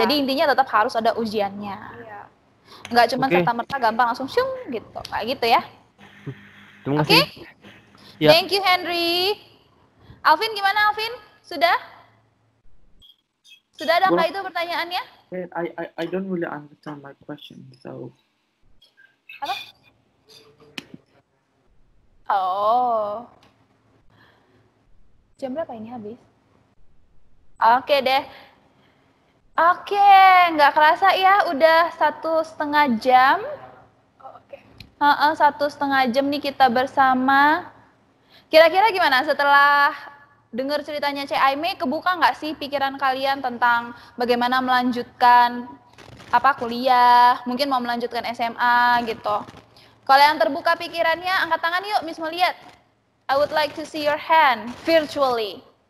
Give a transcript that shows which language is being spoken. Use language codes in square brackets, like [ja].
[id] Jadi intinya tetap harus ada ujiannya. Iya. Nggak cuma Oke. serta-merta gampang langsung syung gitu. Kayak gitu ya. Terima Oke? kasih. Ya. [en] Thank you [id] Henry. Alvin gimana Alvin? Sudah? Sudah ada nggak itu pertanyaannya? [en] Wait, I don't really understand my question, so. [id] Apa? Oh. Jam berapa ini habis? Oke deh. Oke, nggak kerasa ya, udah 1,5 jam. Oh, oke. 1,5 jam nih kita bersama. Kira-kira gimana setelah dengar ceritanya Cek Aime, kebuka nggak sih pikiran kalian tentang bagaimana melanjutkan kuliah, mungkin mau melanjutkan SMA gitu. Kalau yang terbuka pikirannya, angkat tangan yuk, Miss mau lihat. [en] I would like to see your hand virtually.